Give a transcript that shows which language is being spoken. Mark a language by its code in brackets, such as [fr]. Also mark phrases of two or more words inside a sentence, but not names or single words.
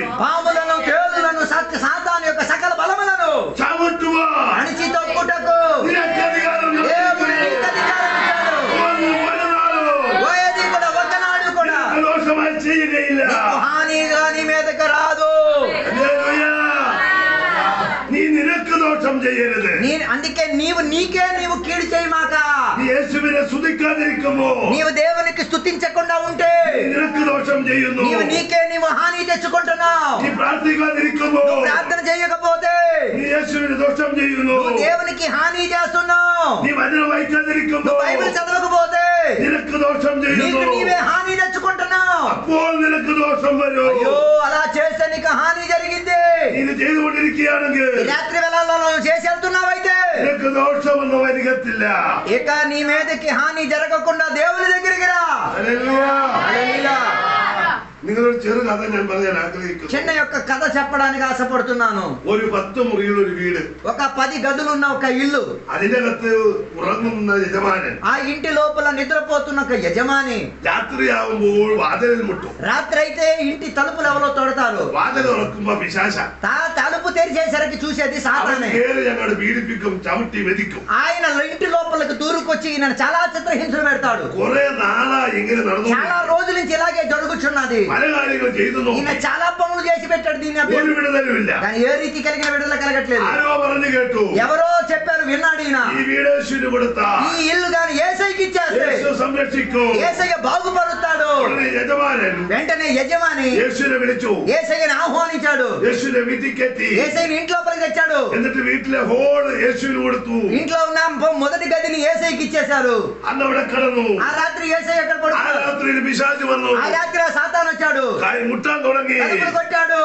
[te] పాములను, తేలులను, సాతాను యొక్క సకల బలములను అణిచి తొక్కుటకు దేవుడు నీకు అధికారం ఇచ్చాడు. పోయేది కూడా ఒకనాడు కూడా నీకు హానిగా నీ మీదకి రాదు. [ml] നിനക്ക് ദോഷം ചെയ്യരുത്. [te] అందుకే నీవు కీడు చేయమాక. [ml] യേശുവിനെ സ്തുതിക്കാതിരിക്കുമോ, [te] నీవు దేవునికి స్తుతించకుండా ఉంటే [ml] നിനക്ക് ദോഷം ചെയ്യുന്നു. [te] నీవు హాని తెచ్చుకుంటున్నావు. [ml] നീ പ്രാർത്ഥിക്കാതിരിക്കുമോ, [te] ప్రార్థన చేయకపోతే [ml] നീ യേശുവിന് ദോഷം ചെയ്യുന്നു. [te] దేవునికి హాని చేస్తున్నావు. [ml] നീ വചനം വായിക്കാതിരിക്കുമോ, [te] బైబిల్ చదవకపోతే [ml] നിനക്ക് ദോഷം ചെയ്യുന്നു. [te] నీవే హాని తెచ్చుకుంటున్నావు. [ml] അപ്പോൾ നിനക്ക് ദോഷം വരും. [te] అయ్యో అలా చేస్తే నీకు హాని జరిగింది. [ml] ഇത് ചെയ്തുകൊണ്ടിരിക്കുകയാണെങ്കിൽ [te] రాత్రి వేళల్లో చేసి వెళ్తున్నావైతే [ml] നിനക്ക് ദോഷമൊന്നും വരികത്തില്ല. [te] ఇక నీ మీదకి హాని జరగకుండా దేవుని దగ్గరికి రా. [ml] ഹല്ലേലൂയ. [te] హల్లెలూయా. [ml] നിങ്ങളൊരു ചെറു കഥ ഞാൻ പറയാൻ ആഗ്രഹിക്കുന്നു. [te] చిన్న యొక్క కథ చెప్పడానికి ఆశపడుతున్నాను. [ml] ഒരു 10 മുറിയുള്ള ഒരു വീട്, [te] ఒక 10 గదులున్న ఒక ఇల్లు, [ml] അതിന്റെ അകത്ത് ഉറങ്ങുന്ന യജമാനൻ [te] ఆ ఇంటి లోపల నిద్రపోతున్న ఒక యజమాని [ml] രാത്രിയാവുമ്പോൾ വാതിലിൽ മുട്ടും. [te] రాత్రి అయితే ఇంటి తలుపులు ఎవరో తొడతారు. [ml] വാതിൽ തുറക്കുമ്പോ പിശാച [te] తలుపు తెరిచేసరికి చూసేది సాతానే. [ml] കേറി ഞങ്ങളുടെ പീഡിപ്പിക്കും, ചവിട്ടി മെതിക്കും. [te] ఆయన ఇంటి లోపలికి దూరుకొచ్చి ఈయన చాలా చిత్రహింసలు పెడతాడు. [ml] കുറെ നാളാ ഇങ്ങനെ നടന്നു. [te] చాలా రోజుల నుంచి ఇలాగే జరుగుతున్నది. [ml] പല കാര്യങ്ങൾ ചെയ്തു നോക്കി. [te] ఈయన చాలా పనులు చేసి పెట్టాడు. దీని [ml] ഒരു വിടുതലുമില്ല. [te] కానీ ఏ రీతి కలిగిన విడుదల కలగట్లేదు. [ml] ആരോ പറഞ്ഞു കേട്ടു, [te] ఎవరో చెప్పారు, విన్నాడు ఈయన. [ml] ഈ വീട് യേശുവിന് കൊടുത്ത [te] ఈ ఇల్లు గాని యేసయ్యకి ఇచ్చేస్తే [ml] യേശു സംരക്ഷിക്കും, [te] యేసయ్య బాగుపరుస్తాడు. వెంటనే యజమాని యేసయ్యను ఆహ్వానించాడు. యేసయ్యను ఇంట్లోపలికి తెచ్చాడు. ఇంట్లో ఉన్న మొదటి గదిని యేసయ్యకి ఇచ్చేశారు. ఆ రాత్రి యేసయ్య ఎక్కడ పడుకున్నాడు? ఆ రాత్రి సాతాను వచ్చాడు, తలుపులు కొట్టాడు.